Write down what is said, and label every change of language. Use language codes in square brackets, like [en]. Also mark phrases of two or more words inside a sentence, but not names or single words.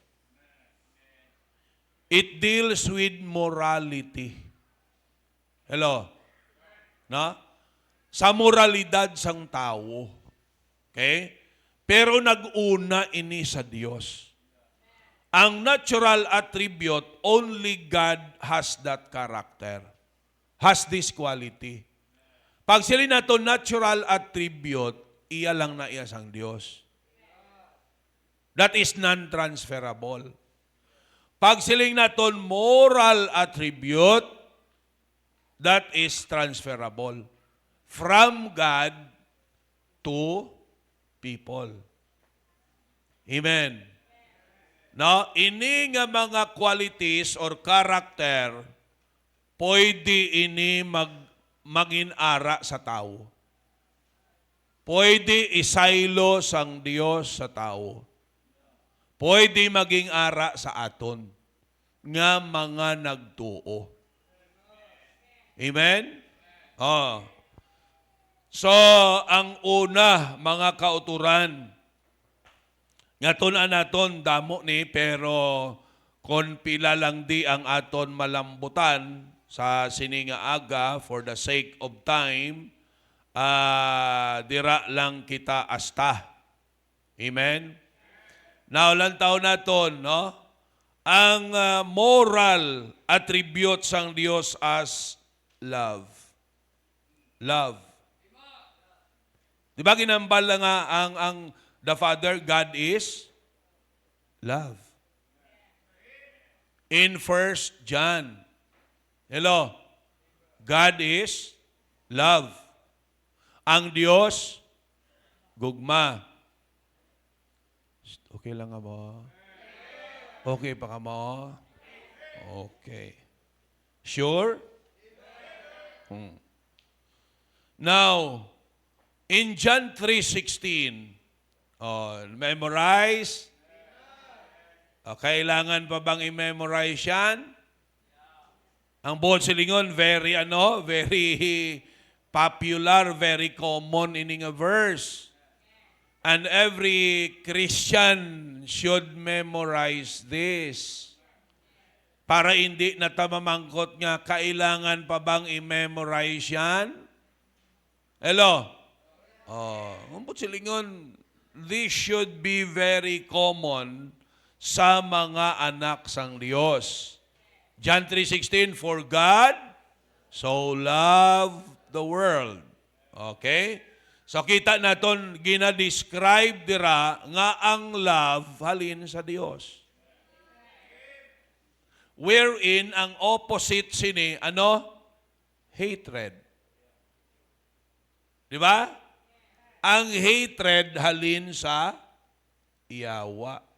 [en] It deals with morality. Hello? No? [hil] Sa moralidad sang tao. Okay? Pero nag-una ini sa Dios. Ang [en] natural attribute, only God has that character. Has this quality. [hil] Pag sila nato [en] natural attribute, [hil] iya lang na iya sang Dios. [en] That is non-transferable. [hil] Pag siling naton [en] moral attribute, that is transferable. From God to people. [hil] Amen. No, ini nga mga [en] qualities or character, [hil] pwede ini maging-ara sa tao. Pwede isaylo sang Dios sa tao. Pwede maging ara sa aton nga mga nagtuo. Amen? So, ang una, mga kauturan, nga tunan naton damo ni, pero kung pila lang di ang aton malambutan sa sininga aga [en] for the sake of time, [hil] dira lang kita asta. Amen? Now, lantaw naton, no? Ang [en] moral attribute [hil] sang Dios [en] as love. [hil] Love. Di ba ginambal na nga ang [en] the Father, God is love. In 1 John, hello, God is love. [hil] Ang Diyos, gugma. Okay lang nga mo? Okay pa ka mo? [en] Okay. Sure? Now, in John 3:16, memorize? [tl] Kailangan pa bang i-memorize yan? [hil] Ang buod silingon, [en] very popular, very common in a verse. And every Christian should memorize this. [tl] Para hindi na tamamangkot nga, kailangan pa bang i-memorize yan? [hil] Hello? Umpot silingon, [en] this should be very common [hil] sa mga anak sang Diyos. [en] John 3:16, for God so loved the world. [hil] Okay? So kita naton gina-describe dira nga ang love halin sa Dios. Wherein ang opposite sini hatred. Di ba? Ang hatred halin sa iyawa.